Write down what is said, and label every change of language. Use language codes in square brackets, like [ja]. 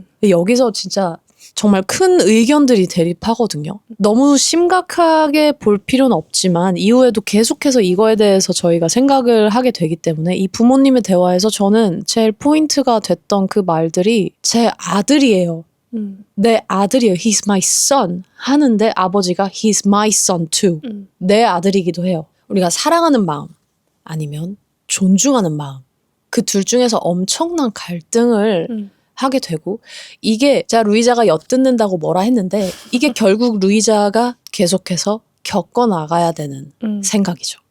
[ko] 근데 여기서 진짜 정말 큰 의견들이 대립하거든요. 너무 심각하게 볼 필요는 없지만 이후에도 계속해서 이거에 대해서 저희가 생각을 하게 되기 때문에 이 부모님의 대화에서 저는 제일 포인트가 됐던 그 말들이 제 아들이에요. 내 아들이에요. [en] He's my son [ko] 하는데 아버지가 [en] He's my son too. [ko] 내 아들이기도 해요. 우리가 사랑하는 마음 아니면 존중하는 마음 그 둘 중에서 엄청난 갈등을 하게 되고 이게 제가 루이자가 엿듣는다고 뭐라 했는데 이게 결국 루이자가 계속해서 겪어나가야 되는 생각이죠.